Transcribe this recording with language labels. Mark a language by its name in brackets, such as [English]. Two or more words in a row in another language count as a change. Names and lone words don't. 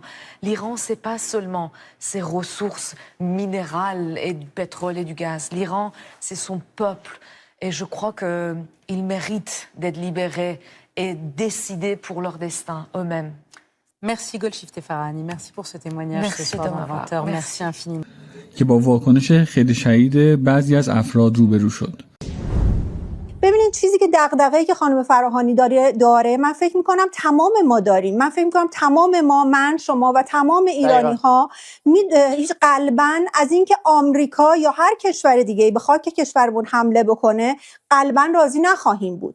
[French] L'Iran, c'est pas seulement ses ressources minérales et du pétrole et du gaz. L'Iran, c'est son peuple. Et je crois qu'ils méritent d'être libérés et décider pour leur destin eux-mêmes. Merci Golshifteh Farahani, merci pour ce témoignage ce soir dans 20h. Merci infiniment. [Persian] که با واکنش خیلی شدید بعضی از افراد روبرو شد. ببینید چیزی که دغدغه‌ای که خانم فراهانی داره من فکر می‌کنم تمام ما داریم. من فکر می‌کنم تمام ما، من، شما و تمام ایرانی‌ها هیچ قلباً از اینکه آمریکا یا هر کشور دیگه‌ای به خاک کشورمون حمله بکنه قلباً راضی نخواهیم بود.